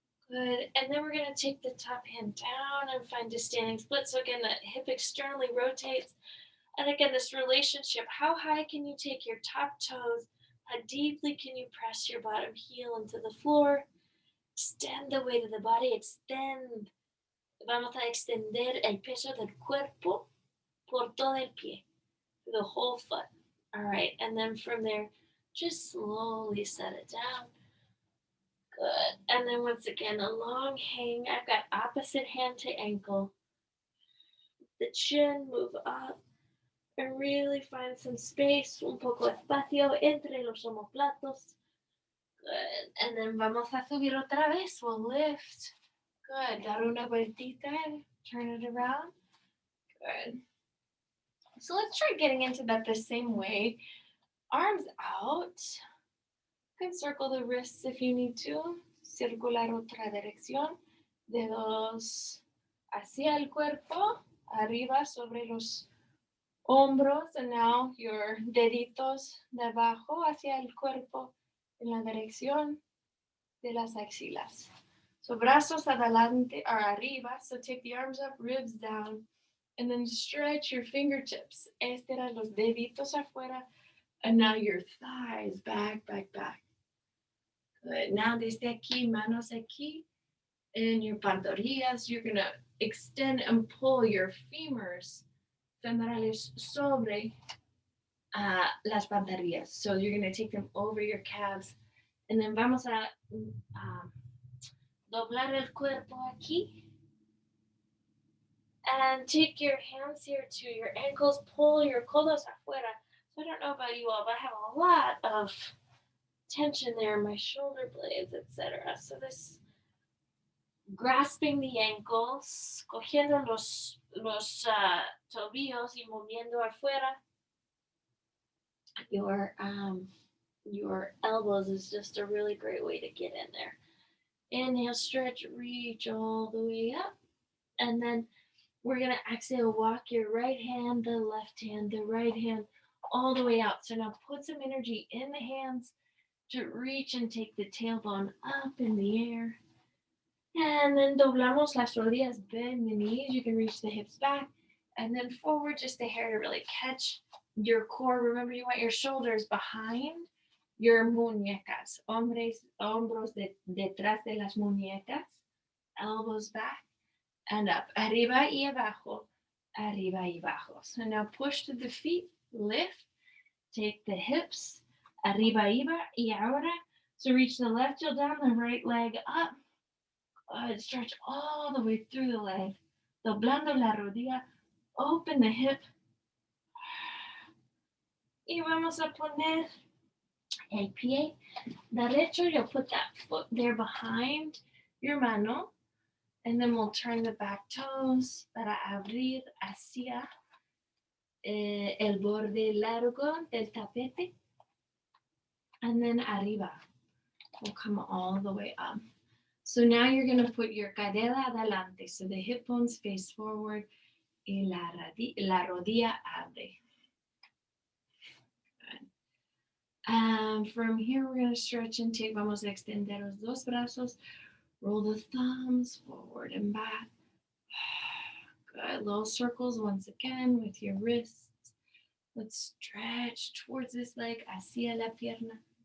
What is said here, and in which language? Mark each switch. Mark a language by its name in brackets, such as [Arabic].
[English] Good. And then we're going to take the top hand down and find a standing split. So again, the hip externally rotates. And again, this relationship, how high can you take your top toes? How deeply can you press your bottom heel into the floor? Extend the weight of the body. Extend. [Spanish] Vamos a extender el peso del cuerpo por todo el pie, [English] for the whole foot. All right. And then from there, just slowly set it down. Good. And then once again, a long hang. I've got opposite hand to ankle. The chin, move up. And really find some space, [Spanish] un poco espacio entre los omoplatos. [English] Good. And then [Spanish] vamos a subir otra vez. [English] We'll lift. Good. [Spanish] Dar una vueltita [English] and turn it around. Good. So let's try getting into that the same way. Arms out. You can circle the wrists if you need to. [Spanish] Circular otra dirección. Dedos hacia el cuerpo. Arriba sobre los hombros. [English] And now your [Spanish] deditos de abajo hacia el cuerpo en la dirección de las axilas. So brazos adelante or arriba. [English] So take the arms up, ribs down. And then stretch your fingertips. [Spanish] Estira los deditos afuera. [English] And now your thighs back, back, back. Good. [Spanish] Now desde aquí, manos aquí. [English] And your pantorrillas, you're going to extend and pull your femurs [Spanish] femorales sobre las pantorrillas. [English] So you're going to take them over your calves. And then [Spanish] vamos a doblar el cuerpo aquí. [English] And take your hands here to your ankles, pull your [Spanish] codos afuera. [English] So I don't know about you all, but I have a lot of tension there in my shoulder blades, etc. So this grasping the ankles, [Spanish] cogiendo los tobillos y moviendo afuera. [English] Your elbows is just a really great way to get in there. Inhale, stretch, reach all the way up. And then we're going to exhale, walk your right hand, the left hand, the right hand, all the way out. So now put some energy in the hands to reach and take the tailbone up in the air. And then [Spanish] doblamos las rodillas, [English] bend the knees. You can reach the hips back. And then forward, just a hair to really catch your core. Remember, you want your shoulders behind your muñecas. [Spanish] Hombros detrás de las muñecas. [English] Elbows back. And up, [Spanish] arriba y abajo, arriba y abajo. [English] So now push to the feet, lift, take the hips, [Spanish] arriba y ahora. [English] So reach the left heel down, the right leg up. Good, stretch all the way through the leg. [Spanish] Doblando la rodilla, [English] open the hip. [Spanish] Y vamos a poner el pie derecho. [English] You'll put that foot there behind your mano. And then we'll turn the back toes [Spanish] para abrir hacia el borde largo del tapete. [English] And then arriba. We'll come all the way up. So now you're going to put your cadera adelante. So the hip bones face forward [Spanish] y la rodilla abre. [English] Good. From here, we're going to stretch and take. [Spanish] Vamos a extender los dos brazos. [English] Roll the thumbs forward and back. Good. Little circles once again with your wrists. Let's stretch towards this leg, [Spanish] hacia la pierna.